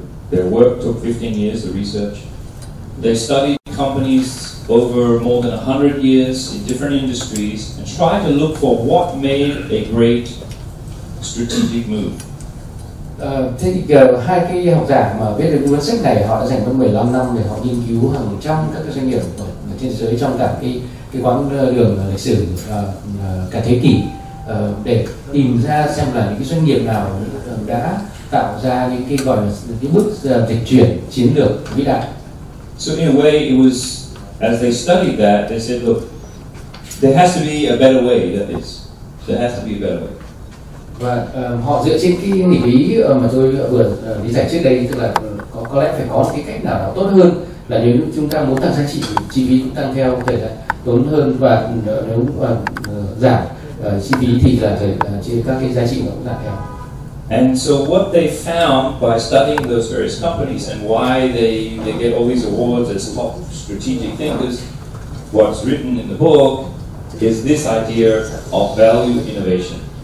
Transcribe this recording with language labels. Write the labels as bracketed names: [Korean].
[English] Their work took 15 years, the research. They studied companies over more than 100 years in different industries and tried to look for what made a great strategic move. [Vietnamese] Thế thì hai cái học giả mà viết được cuốn sách này, họ đã dành hơn 15 năm để họ nghiên cứu hàng trăm các cái doanh nghiệp trên thế giới trong cả cái quãng đường lịch sử cả thế kỷ, để tìm ra xem là những cái doanh nghiệp nào đã tạo ra những cái gọi là cái bước dịch chuyển chiến lược vĩ đại. [English] So in a way, it was as they studied that they said, look, there has to be a better way than this. There has to be a better way. [Vietnamese] Và họ dựa trên cái nghịch lý mà tôi vừa lý giải trước đây, tức là có lẽ phải có một cái cách nào đó tốt hơn, là nếu chúng ta muốn tăng giá trị, chi phí cũng tăng theo thời gian tốn hơn, và nếu giảm chi phí thì là các cái giá trị nó cũng giảm theo. [English] And so what they found by studying those various companies and why they get all these awards as top strategic thinkers, what's written in the book is this idea of value innovation.